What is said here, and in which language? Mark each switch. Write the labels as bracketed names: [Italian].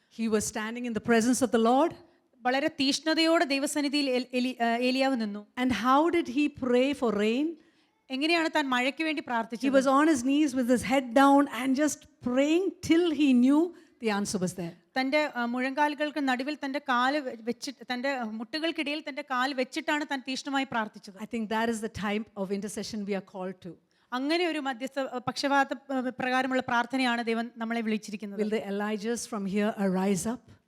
[English] He was standing in the presence of the Lord. [Malayalam] വളരെ തീഷ്ണതയോടെ ദൈവസന്നിധിയിൽ ഏലിയാവ് നിന്നു. [English] And how did he pray for rain? [Malayalam] എങ്ങനെയാണ് താൻ മഴയ്ക്ക് വേണ്ടി പ്രാർത്ഥിച്ചത്? [English] He was on his knees with his head down and just praying till he knew the answer was there. [Malayalam] തൻ്റെ മുഴങ്കാലുകൾക്ക് നടുവിൽ തൻ്റെ കാല് വെച്ചിട്ട് തൻ്റെ മുട്ടുകൾക്കിടയിൽ തൻ്റെ കാല് വെച്ചിട്ടാണ് താൻ തീഷ്ണമായി പ്രാർത്ഥിച്ചത്. [English] I think that is the type of intercession we are called to. [Malayalam] അങ്ങനെ ഒരു പക്ഷപാത പ്രകാരമുള്ള പ്രാർത്ഥനയാണ് ദൈവം നമ്മളെ വിളിച്ചിരിക്കുന്നത്. [English] Will the Elijahs from here arise up?